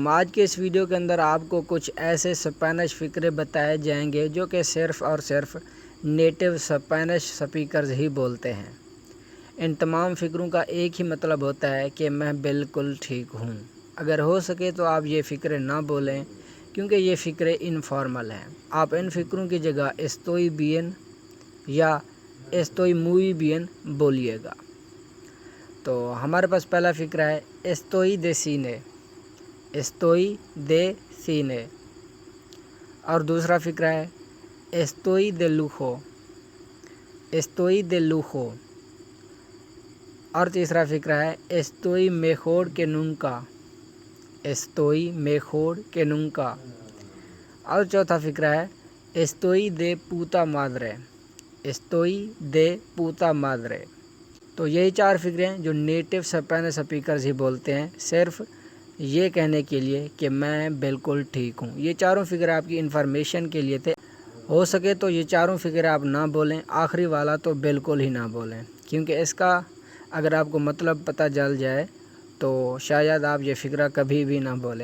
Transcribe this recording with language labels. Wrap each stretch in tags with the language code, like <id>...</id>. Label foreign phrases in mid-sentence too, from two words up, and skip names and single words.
<ur>آج کے اس ویڈیو کے اندر آپ کو کچھ ایسے اسپینش فقرے بتائے جائیں گے جو کہ صرف اور صرف</ur> <en>native Spanish speakers</en> <ur>ہی بولتے ہیں۔ ان تمام فقروں کا ایک ہی مطلب ہوتا ہے کہ میں بالکل ٹھیک ہوں۔ اگر ہو سکے تو آپ یہ فقرے نہ بولیں کیونکہ یہ فقرے انفارمل ہیں۔ آپ ان فقروں کی جگہ</ur> <es>estoy bien</es> <ur>یا</ur> <es>estoy muy bien</es> <ur>بولیے گا۔ تو ہمارے پاس پہلا فقرہ ہے</ur> <es>estoy de cine، estoy de cine،</es> <ur>اور دوسرا فقرہ ہے</ur> <es>estoy de lujo، estoy de lujo،</es> <ur>اور تیسرا فقرہ ہے</ur> <es>estoy mejor que nunca، estoy mejor que nunca،</es> <ur>اور چوتھا فقرہ ہے</ur> <es>estoy de puta madre، estoy de puta madre۔</es> <ur>تو یہی چار فقرے ہیں جو</ur> <en>native Spanish speakers</en> <ur>ہی بولتے ہیں، صرف یہ کہنے کے لیے کہ میں بالکل ٹھیک ہوں۔ یہ چاروں فقرے آپ کی انفارمیشن کے لیے تھے۔ ہو سکے تو یہ چاروں فقرے آپ نہ بولیں، آخری والا تو بالکل ہی نہ بولیں کیونکہ اس کا اگر آپ کو مطلب پتہ چل جائے تو شاید آپ یہ فقرہ کبھی بھی نہ بولیں۔</ur>